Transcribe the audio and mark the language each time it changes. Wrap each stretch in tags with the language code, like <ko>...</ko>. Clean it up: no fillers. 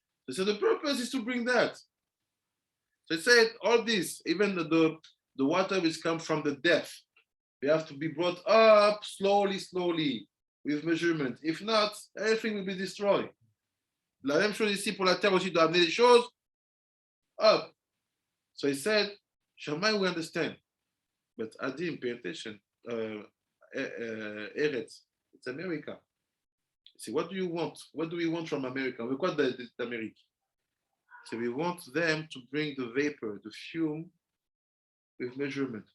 <en>So the purpose is to bring that. So it said all this, even the water which comes from the depth, They have to be brought up slowly, with measurement. If not, everything will be destroyed.</en> <fr>La même chose ici pour la terre aussi, doit amener les choses up.</fr> <en>So he said, Shammai, we understand. But Adim, pay attention. Eretz, it's America. See, what do you want? What do we want from America? We want d'Amérique. So we want them to bring the vapor, the fume, with measurement.</en>